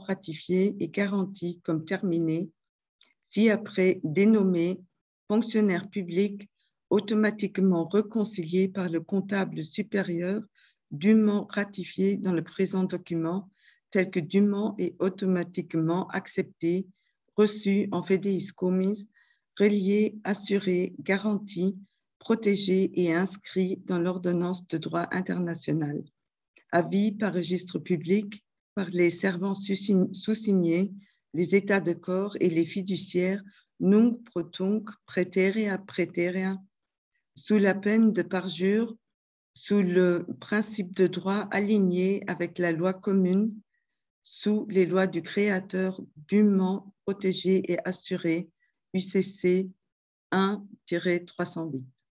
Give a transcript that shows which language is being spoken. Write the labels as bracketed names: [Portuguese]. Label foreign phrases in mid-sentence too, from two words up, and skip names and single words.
[French] ratifiées et garanties comme terminées, si après dénommés fonctionnaires publics automatiquement réconciliés par le comptable supérieur, dûment ratifié dans le présent document, tel que dûment et automatiquement accepté, reçu en fideis commis, relié, assuré, garanti, protégé et inscrit dans l'ordonnance de droit international. Avis par registre public par les servants sous-signés, les états de corps et les fiduciaires [Latin] nunc pro tunc praeterea praeterea, [French] sous la peine de parjure, sous le principe de droit aligné avec la loi commune, sous les lois du Créateur dûment protégées et assurées, UCC 1-308.